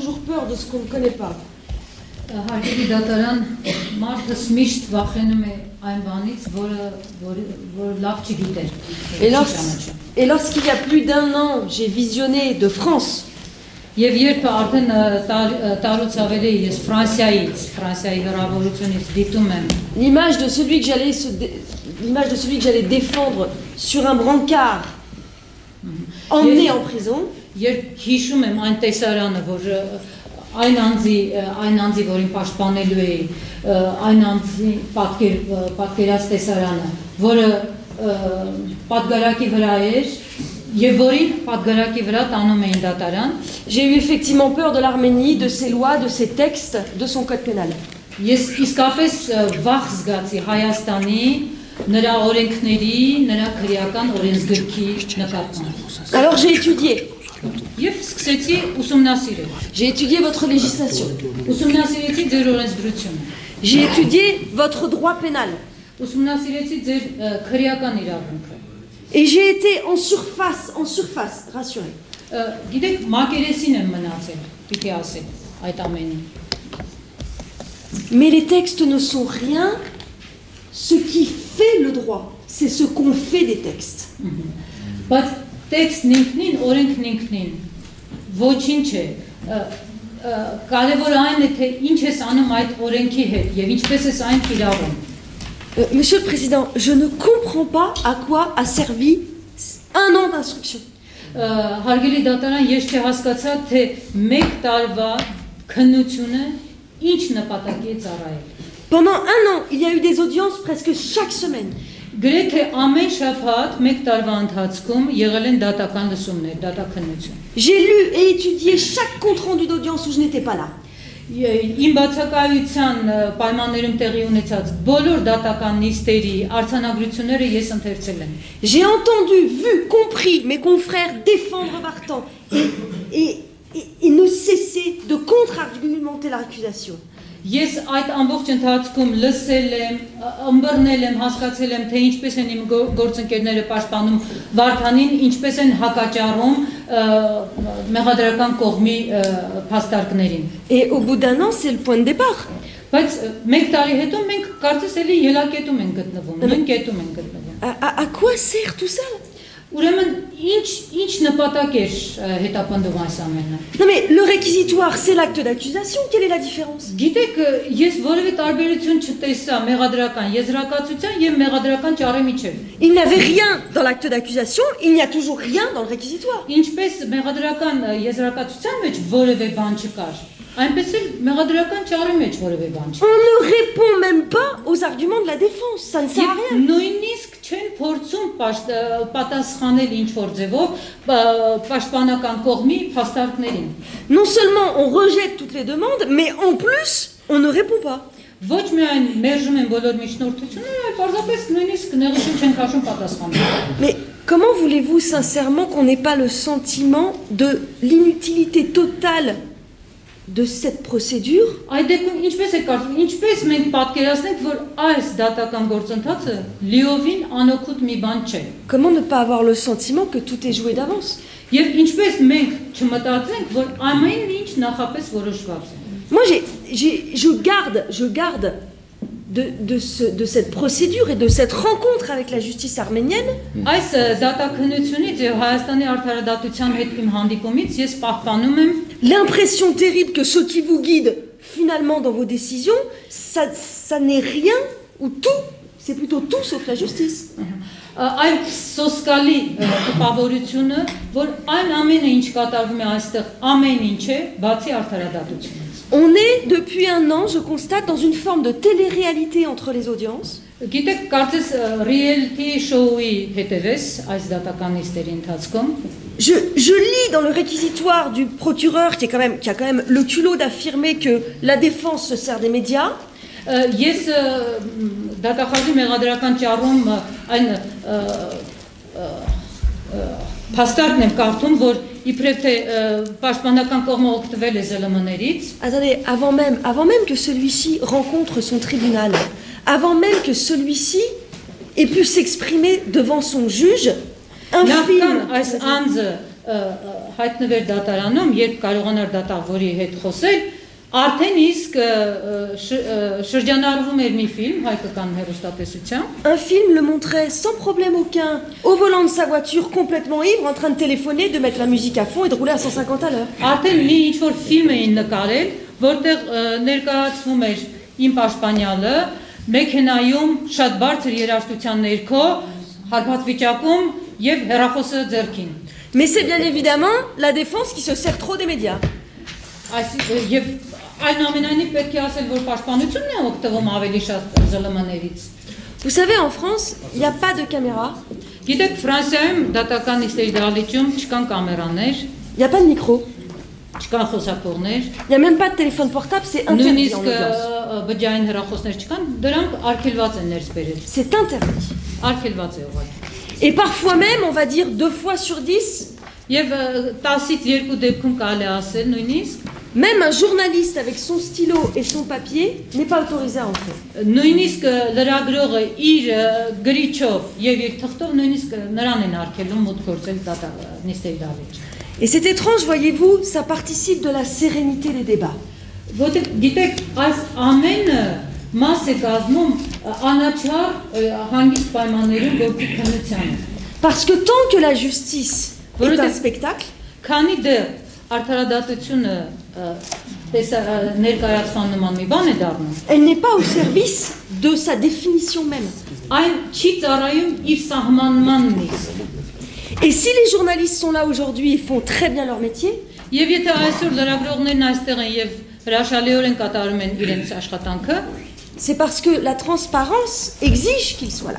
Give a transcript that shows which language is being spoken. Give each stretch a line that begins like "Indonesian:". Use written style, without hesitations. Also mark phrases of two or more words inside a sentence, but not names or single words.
French: toujours peur de ce qu'on ne connaît pas.
Armenian: Հարգելի դատարան, մարդը միշտ վախենում է այն բանից, որը լավ չգիտե։
French: Et lorsqu'il y a plus d'un an, j'ai visionné de France.
Armenian: Եվ երբ արդեն տարուց ավելի ես Ֆրանսիայի հեռավորությունից դիտում եմ
French: l'image de celui que j'allais défendre sur un brancard, emmené en prison.
Armenian: Երբ հիշում եմ այն տեսարանը, որ այն անձի, որին պաշտպանելու էի, այն անձի պատկերած տեսարանը, որը պատգարակի վրա էր, եւ որին պատգարակի վրա տանում էին դատարան,
French: j'ai eu effectivement peur de l'Arménie, de ses lois, de ses textes, de son code pénal.
Armenian: Ես իսկապես վախ զգացի Հայաստանի, նրա օրենքների, նրա քրեական օրենսգրքի նկատմամբ։
French: Alors j'ai étudié.
Armenian: Եվ սկսեցի ուսումնասիրել։
French: J'ai étudié votre législation.
Armenian: Ուսումնասիրեցի ձեր օրենսդրությունը։
French: J'ai étudié votre droit pénal.
Armenian: Ուսումնասիրեցի ձեր քրեական իրավունքը։
French: Et j'ai été en surface, rassuré.
Armenian: Գիտեք, մակերեսին եմ մնացել, պիտի ասել այդ ամենին։
French: Mais les textes ne sont rien. Ce qui fait le droit, c'est ce qu'on fait des textes.
Armenian: Բայց տեքստն ինքնին, օրենքն ինքնին ոչինչ է։ Կարևորը այն է, թե ինչ ես անում այդ օրենքի հետ եւ ինչպես ես այն կիրառում։
French: Monsieur le Président, je ne comprends pas à quoi a servi un an d'instruction.
Armenian: Հարգելի դատարան, ես չհասկացա, թե մեկ տարվա քննությունը ինչ նպատակի է ծառայել։
French: Pendant un an, il y a eu des audiences presque chaque semaine.
Armenian: Գրեթե ամեն շաբաթ մեկ տարվա ընթացքում եղել են դատական լսումներ, դատաքննություն։
French: J'ai lu et étudié chaque compte rendu d'audience où je n'étais pas là.
Armenian: Իմ բացակայության պայմաններում տեղի ունեցած բոլոր դատական նիստերի արձանագրությունները ես ընթերցել եմ։
French: J'ai entendu, vu, compris mes confrères défendre Vartan et ne cesser de contre-argumenter l'accusation.
Armenian: Ես այդ ամբողջ ընթացքում լսել եմ, ըմբռնել եմ, հասկացել եմ, թե ինչպես են իմ գործընկերները պաշտպանում Վարդանին, ինչպես են հակաճառում մեղադրական կողմի փաստարկներին։
French: Et au bout d'un an, c'est le point de départ.
Armenian: Բայց մեկ տարի հետո մենք կարծես էլի ելակետում ենք գտնվում, նույն կետում ենք գտնվում։
French: À quoi sert tout ça?
Armenian: Ուրեմն ինչ նպատակ էր հետապնդում այս ամենը։
French: Non mais le réquisitoire, c'est l'acte d'accusation. Quelle est la différence?
Armenian: Գիտեք, ես որևէ տարբերություն չտեսա մեղադրական եզրակացության եւ մեղադրական ճառի միջեւ։
French: Il n'y avait rien dans l'acte d'accusation, il n'y a toujours rien dans le réquisitoire.
Armenian: Ինչպես մեղադրական եզրակացության մեջ որևէ բան չկար, այնպես էլ մեղադրական ճառի մեջ որևէ բան չկա։
French: On ne répond même pas aux arguments de la défense, ça ne sert à rien.
Armenian: Նույնիսկ չեն փորձում պատասխանել ինչ որ ձևով պաշտպանական կողմի փաստարկներին։
French: Non seulement on rejette toutes les demandes, mais en plus, on ne répond pas.
Armenian: Ոչ միայն մերժում են բոլոր միջնորդությունները, այլ պարզապես նույնիսկ նեղություն չեն քաշում պատասխանել։
French: Mais comment voulez-vous sincèrement qu'on n'ait pas le sentiment de l'inutilité totale de cette procédure?
Armenian: Այդ դեպքում ինչպես է կարծում, ինչպես մենք պատկերացնենք, որ այս դատական գործընթացը լիովին անօգուտ մի բան չէ։
French: Comment ne pas avoir le sentiment que tout est joué d'avance?
Armenian: Եվ ինչպես մենք չմտածենք, որ ամեն ինչ նախապես որոշված է։
French: Moi, je garde de cette procédure et de cette rencontre avec la justice arménienne.
Armenian: Այս դատաքննությունից եւ Հայաստանի արդարադատության հետ իմ հանդիպումից ես պահպանում եմ
French: l'impression terrible que ce qui vous guide finalement dans vos décisions, ça n'est rien ou tout, c'est plutôt tout sauf la justice.
Armenian: Այդ սոսկալի տպավորությունը, որ այն ամենը ինչ կատարվում է այստեղ, ամեն ինչ է, բացի արդարադատությունից։
French: On est depuis un an, je constate, dans une forme de télé-réalité entre les audiences.
Armenian: Գիտեք, կարծես
English: reality show-
Armenian: ի հետևես այս դատական նիստերի ընթացքում։
French: Je lis dans le réquisitoire du procureur qui a quand même le culot d'affirmer que la défense se sert des médias.
Armenian: Ես դատախազի մեղադրական ճառում այն փաստարկն եմ կարդում, որ իբրև թե պաշտպանական կողմը օգտվել է ԶԼՄ-ներից։
French: Attendez, avant même que celui-ci rencontre son tribunal, avant même que celui-ci ait pu s'exprimer devant son juge, un film.
Armenian: Այս անձը հայտնվեր դատարանում, երբ կարողանար դատավորի հետ խոսել, արդեն իսկ շրջանառվում էր մի ֆիլմ հայկական հեռուստատեսությամբ։
French: Un film le montrait sans problème aucun, au volant de sa voiture, complètement ivre, en train de téléphoner, de mettre la musique à fond et de rouler à 150 à l'heure.
Armenian: Արդեն մի ինչ-որ ֆիլմ էին նկարել, որտեղ ներկայացվում էր իմ պաշտպանյալը, մեքենայում շատ բարձր երաժշտության ներքո, հարբած վիճակում եւ հեռախոսը ձեռքին։
French: Mais c'est bien évidemment la défense qui se sert trop des médias.
Armenian: Եվ այնուամենայնիվ պետք է ասել, որ պաշտպանությունն է օգտվում ավելի շատ ԶԼՄ-ներից։
French: Vous savez, en France, il n'y a pas de caméra,
Armenian: Գիտեք, Ֆրանսիայում դատական նիստերի դահլիճում չկան կամերաներ,
French: il n'y a pas de micro,
Armenian: չկան խոսակողներ,
French: il n'y a même pas de téléphone portable, c'est interdit en
Armenian: նույնիսկ
French: audience.
Armenian: բջջային հեռախոսներ չկան, դրանք արգելված են ներս բերել։
French: C'est interdit.
Armenian: Արգելված է ուղղակի։
French: Et parfois même, on va dire 2 fois sur 10,
Armenian: Եվ 10-ից 2 դեպքում կարելի է ասել նույնիսկ,
French: même un journaliste avec son stylo et son papier n'est pas autorisé à entrer.
Armenian: նույնիսկ լրագրողը իր գրիչով եւ իր թղթով նույնիսկ նրան են արգելում մուտք գործել նիստերի դահլիճ։
French: Et c'est étrange, voyez-vous, ça participe de la sérénité des débats.
Armenian: Որտեղ գիտեք, այս ամենը մաս է կազմում անաչառ հանգիստ պայմաններում գործի քննությանը։
French: Parce que tant que la justice est un spectacle,
Armenian: Քանի դեռ արդարադատությունը ներկայացման նման մի բան է դառնում,
French: elle n'est pas au service de sa définition même.
Armenian: այն չի ծառայում իր սահմանմանն իսկ։
French: Et si les journalistes sont là aujourd'hui et font très bien leur métier,
Armenian: Եվ եթե այսօր լրագրողներն այստեղ են եւ հրաշալիորեն կատարում են իրենց աշխատանքը,
French: c'est parce que la transparence exige qu'ils soient là.